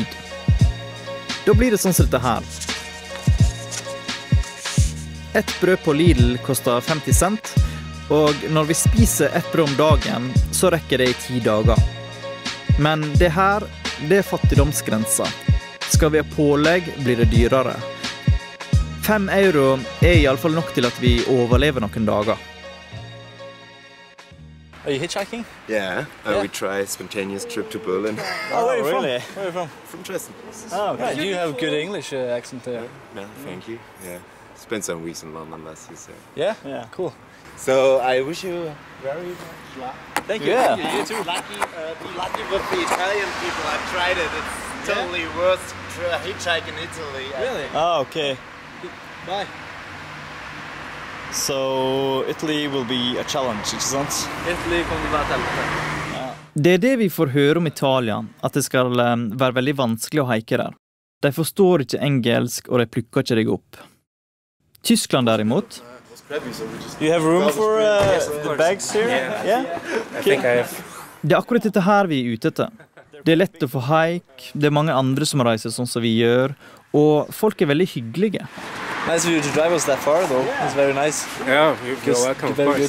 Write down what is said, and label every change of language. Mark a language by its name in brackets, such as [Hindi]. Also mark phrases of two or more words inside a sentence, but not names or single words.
[Norwegian] Da blir det sånn som dette her. Et brød på Lidl koster 50 cent, og når vi spiser et brød om dagen, så rekker det i 10 dager. Men det her, det er fattigdomsgrensa. Skal vi ha pålegg, blir det dyrere. 5 euro er i alle fall nok til at vi overlever noen dager. [English] Are you hitchhiking? Yeah, we try a spontaneous trip to Berlin. Oh, where are you from? Really? Where are you from? From Dresden. Oh, okay. You have good English accent there. No, thank you. Yeah, spent some weeks in London last year. So. Yeah? Yeah. Cool. So I wish you very much luck. Thank you. Yeah. You too. Be lucky with the Italian people. I've tried it. It's totally worth hitchhiking in Italy. Really? Ah, okay. Bye. So Italy will be a challenge, [Norwegian] ikke sant? Italy kommer til å være et helvete. Det er det vi får høre om Italia, at det skal være veldig vanskelig å haike der. De forstår ikke engelsk, og de plukker ikke deg opp. Tyskland derimot... [English] You have room for the bags here? Yeah? I think I have. [Norwegian] Det er akkurat dette her vi er ute etter. Det er lett å få hike, det er mange andre som reiser sånn som vi gjør, og folk er veldig hyggelige. [English] Nice of you to drive us that far, though. It's very nice. Yeah, you're welcome, of course.